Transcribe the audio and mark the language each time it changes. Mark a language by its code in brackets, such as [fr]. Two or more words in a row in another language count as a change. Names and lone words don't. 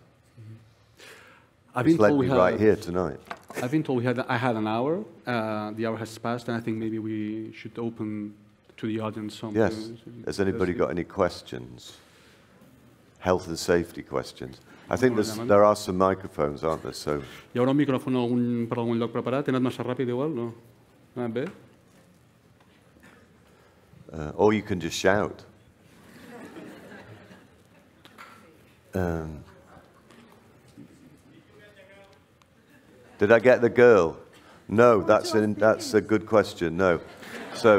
[en] It's led me right here tonight. I've been told I had an hour. The hour has passed, and I think maybe we should open to the audience something. Yes. Has anybody got any questions? Health and safety questions. I think there are some microphones, aren't there? So. [ca] Hi haurà un micròfon per algun lloc preparat? He anat massa ràpid igual, no? Ha anat bé? [en] Or you can just shout. Did I get the girl? No, that's a good question. No. So.